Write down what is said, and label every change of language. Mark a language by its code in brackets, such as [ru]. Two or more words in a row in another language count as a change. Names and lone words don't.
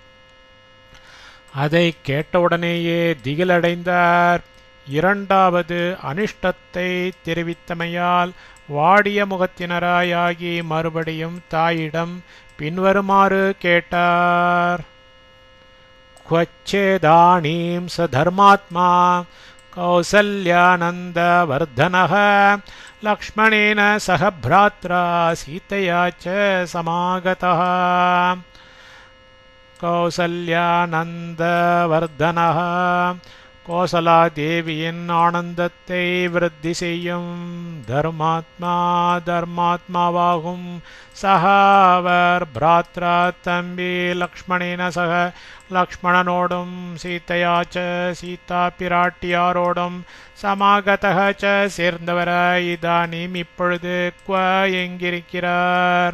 [ta] அதை கேட்டவுடனேயே திகிலடைந்தார். இரண்டாவது அனிஷ்டத்தை தெரிவித்தமையால் வாடிய முகத்தினராயாகி மறுபடியும் தாயிடம் பின்வருமாறு கேட்டார். [sa] क्वच्चेदानीं स धर्मात्मा कौसल्यानन्दवर्धनः लक्ष्मणेन सह भ्रात्रा सीतया च समागतः. [ta] कौसल्यानन्दवर्धनः கோசலாதேவியின் ஆனந்தத்தை விருத்தி செய்யும் தர்மாத்மா தர்மாத்மாவாகும். சக அவர் பிராத்ரா தம்பி லக்ஷ்மணேன சக லக்ஷ்மணனோடும் சீதையாச்ச சீதா பிராட்டியாரோடும் சமாகதக ச சேர்ந்தவராய் இதானீம் இப்பொழுது க்வ எங்கிருக்கிறார்.